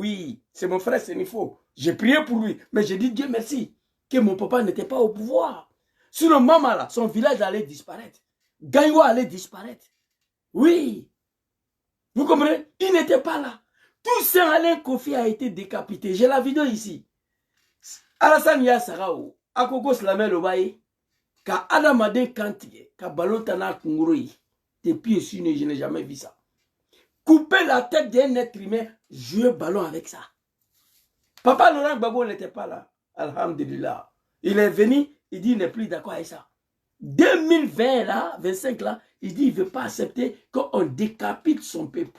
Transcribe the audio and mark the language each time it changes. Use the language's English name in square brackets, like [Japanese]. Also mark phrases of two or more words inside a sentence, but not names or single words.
[French] Oui, c'est mon frère Sénifo. J'ai prié pour lui, mais j'ai dit Dieu merci, que mon papa n'était pas au pouvoir. Sinon, maman là, son village allait disparaître. Gaïwa allait disparaître. Oui. Vous comprenez? Il n'était pas là. Tout ça, Alain Kofi a été décapité. J'ai la vidéo ici. Alassane Yassarao, Akoko Slamel Obaye, Ka Adamade Kantiye, Ka Balotana Kunguroi. Depuis ici, je n'ai jamais vu ça. Couper la tête d'un être humain, jouer ballon avec ça. Papa Laurent Gbagbo n'était pas là. Alhamdulillah. Il est venu, il dit il n'est plus d'accord avec ça. 2020 là, 25 là, il dit il ne veut pas accepter qu'on décapite son peuple.